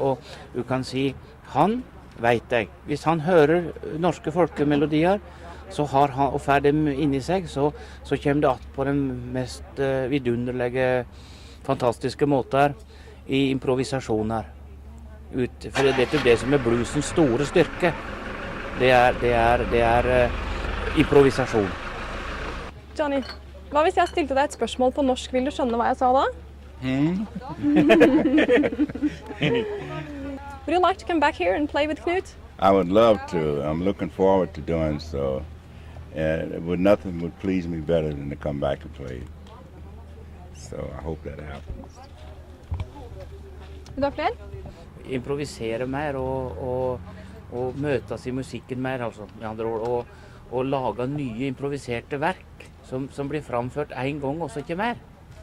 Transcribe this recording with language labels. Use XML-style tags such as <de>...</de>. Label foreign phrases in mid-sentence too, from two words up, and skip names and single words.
<no>Og du kan si, han vet jeg, hvis han hører norske folkemelodier, så har han, og får dem inni seg, så kommer det att på den mest vidunderlige, fantastiske måter i improvisasjoner. For det er det som er bluesens store styrke. Det er improvisasjon. Johnny, hva hvis jeg stilte deg et spørsmål på norsk? Vil du skjønne hva jeg sa da?</no> <en>Would you like to come back here and play with Knut? I would love to. I'm looking forward to doing so. Nothing would please me better than to come back and play. So I hope that happens.</en> <no>Vil du ha flere? Improvisere mer og møtes i musikken mer, altså, med andre ord, og lage nye improviserte verk som blir framført en gang, og så ikke mer.</no>